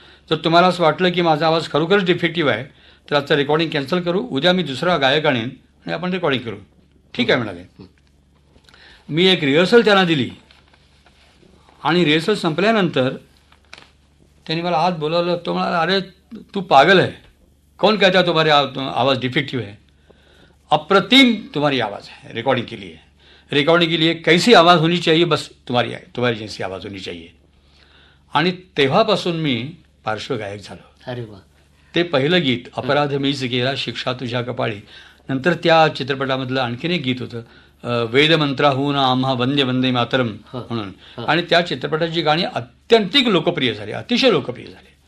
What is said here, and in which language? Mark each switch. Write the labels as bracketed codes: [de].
[mr] जर तुम्हाला असं वाटलं की माझा आवाज खरोखरच डिफेक्टिव्ह आहे तर आजचं रेकॉर्डिंग कॅन्सल करू, उद्या मी दुसरा गायक आणेन आणि आपण रेकॉर्डिंग करू. ठीक आहे म्हणाले. मी एक रिहर्सल त्यांना दिली आणि रिहर्सल संपल्यानंतर त्यांनी मला आज बोलावलं. तो म्हणाला, [hi] अरे तू पागल है, कौन कहता है तुम्हारी आवाज़ डिफेक्टिव है, अप्रतिम तुम्हारी आवाज़ है रिकॉर्डिंग के लिए. रिकॉर्डिंग के लिए कैसी आवाज़ होनी चाहिए, बस तुम्हारी जैसी आवाज़ होनी चाहिए. [mr] आणि तेव्हापासून मी पार्श्वगायक झालो. अरे वा. ते पहिलं गीत अपराध मीच केला शिक्षा तुझ्या कपाळी. नंतर त्या चित्रपटामधलं आणखीन एक गीत होतं, वेदमंत्राहून आम्हा वंदे वंदे मातरम म्हणून. आणि त्या चित्रपटाची गाणी अत्यंतिक लोकप्रिय झाली, अतिशय लोकप्रिय झाली.